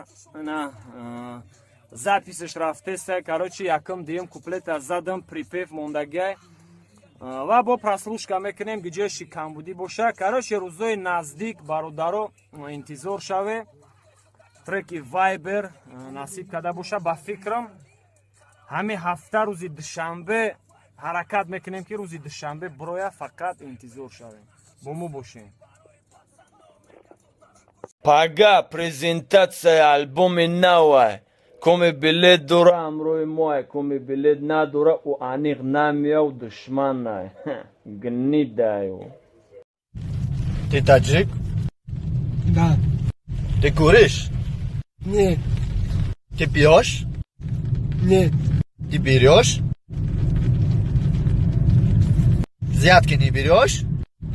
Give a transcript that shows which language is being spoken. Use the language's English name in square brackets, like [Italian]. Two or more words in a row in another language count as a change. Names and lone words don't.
[Tajik] на записаш рафтеста короче якум дуюм куплета задам припев мондагиай ва бо прослушка мекунем гиҷои камбудӣ боша короче рӯзои наздик бародаро интизор шаве треки Viber насиб када боша ба фикрам ҳамин ҳафта рӯзи душанбе ҳаракат мекунем ки рӯзи душанбе бироя фақат интизор шавем бо мо бошем Пага презентация альбоми нава коми билет дора ҳамроҳи моа коми билет надора у аниқ намияв душманай гнидаю [Russian] Ты таджик? Да. Ты куришь? Нет. Ты пьешь? Нет. Ты берешь? Взятки не берешь?